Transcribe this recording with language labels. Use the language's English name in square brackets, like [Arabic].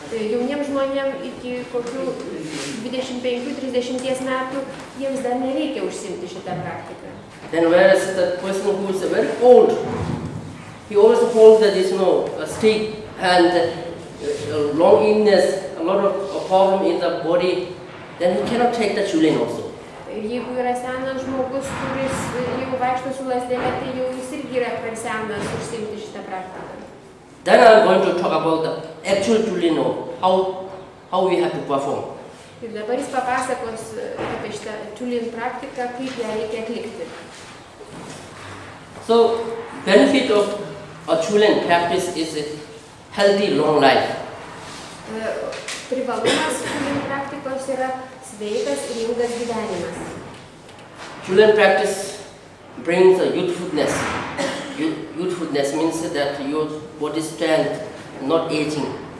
[Lithuanian] Jauniems žmonėms iki kokių 25-30 metų jiems dar nereikia užsiimti šitą praktiką. [English] Then whereas the person who is very old, he always holds that a stick and long illness, a lot of problem in the body, then he cannot take the Chulen also. [Lithuanian] Jeigu yra senas žmogus, kuris jau vaikšto su lazdele, tai jau jis irgi yra per senas užsiimti šitą praktiką. [English] Then I'm going to talk about the actual Chulen, how we have to perform. [Lithuanian] Ir dabar jis papasakos apie šitą Chulen praktiką, kaip ją reikia atlikti. [English] So, benefit of a Chulen practice is a healthy long life. [Lithuanian] Privalumas Chulen praktikos yra sveikas ir ilgas gyvenimas. [English] Chulen practice brings a youthfulness. Youthfulness means that your body strength, not aging.